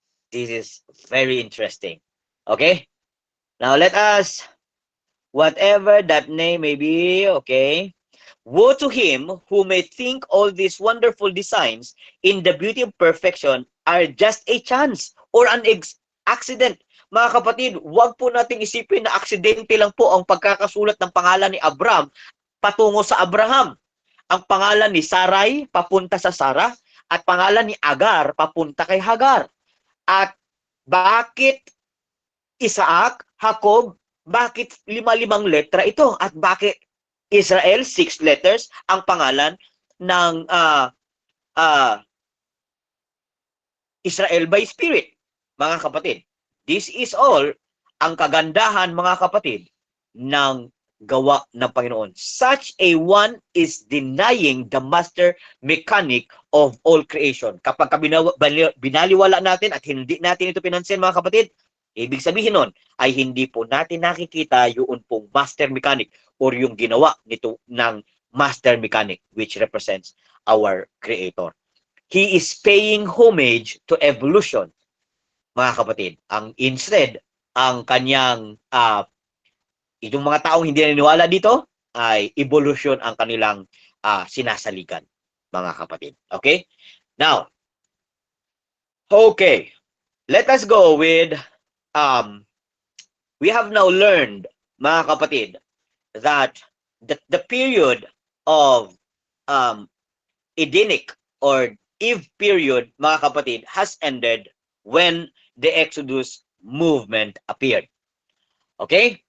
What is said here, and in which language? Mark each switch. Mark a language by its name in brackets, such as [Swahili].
[English] This is very interesting. Okay? Now let us, whatever that name may be, okay? Woe to him who may think all these wonderful designs in the beauty of perfection are just a chance or an accident. [Filipino] Mga kapatid, huwag po nating isipin na aksidente lang po ang pagkakasulat ng pangalan ni Abraham patungo sa Abraham. Ang pangalan ni Sarai papunta sa Sarah at pangalan ni Agar papunta kay Hagar. At bakit Isaac, Jacob, bakit 5 letra ito? At bakit Israel, 6 letters ang pangalan ng Israel by Spirit, mga kapatid. [English] This is all [Filipino] ang kagandahan, mga kapatid, ng gawa ng Panginoon. [English] Such a one is denying the master mechanic of all creation. [Filipino] Kapag binaliwala natin at hindi natin ito pinansin, mga kapatid, ibig sabihin nun ay hindi po natin nakikita yung pong master mechanic or yung ginawa nito ng master mechanic [English] which represents our Creator. He is paying homage to evolution, [Filipino] mga kapatid. Ang instead, ang kanyang itong mga taong hindi naniniwala dito ay evolution ang kanilang sinasaligan, mga kapatid. [English] Okay? Now, okay. Let us go with we have now learned, [Filipino] mga kapatid, [English] that the period of Edenic or Eve period, mga kapatid, has ended when the Exodus movement appeared. Okay?